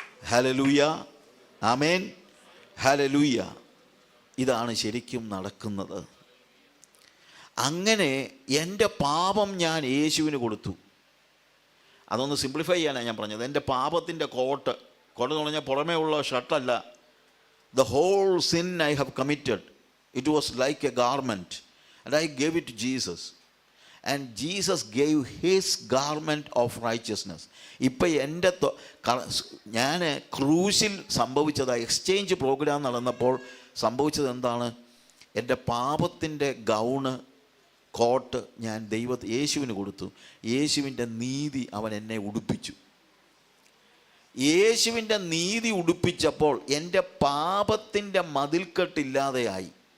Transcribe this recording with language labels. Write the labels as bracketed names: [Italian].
[Malayalam] Hallelujah, ആമേൻ, hallelujah. ഇതാണ് ശരിക്കും നടക്കുന്നത്. അങ്ങനെ എൻ്റെ പാപം ഞാൻ യേശുവിന് കൊടുത്തു. അതൊന്ന് സിംപ്ലിഫൈ ചെയ്യാനാണ് ഞാൻ പറഞ്ഞത്. എൻ്റെ പാപത്തിൻ്റെ കോട്ട് എന്ന് പറഞ്ഞാൽ പുറമേ ഉള്ള ഷർട്ടല്ല. [English] The whole sin I have committed, it was like a garment, and I gave it to Jesus, and Jesus gave his garment of righteousness. [Malayalam] ഇപ്പം എൻ്റെ ഞാൻ ക്രൂശിൽ സംഭവിച്ചത്, എക്സ്ചേഞ്ച് പ്രോഗ്രാം നടന്നപ്പോൾ സംഭവിച്ചത് എന്താണ്? എൻ്റെ പാപത്തിൻ്റെ ഗൗണ്, കോട്ട് ഞാൻ യേശുവിന് കൊടുത്തു. യേശുവിൻ്റെ നീതി അവൻ എന്നെ ഉടുപ്പിച്ചു. യേശുവിൻ്റെ നീതി ഉടുപ്പിച്ചപ്പോൾ എൻ്റെ പാപത്തിൻ്റെ മതിൽക്കെട്ടില്ലാതെയായി.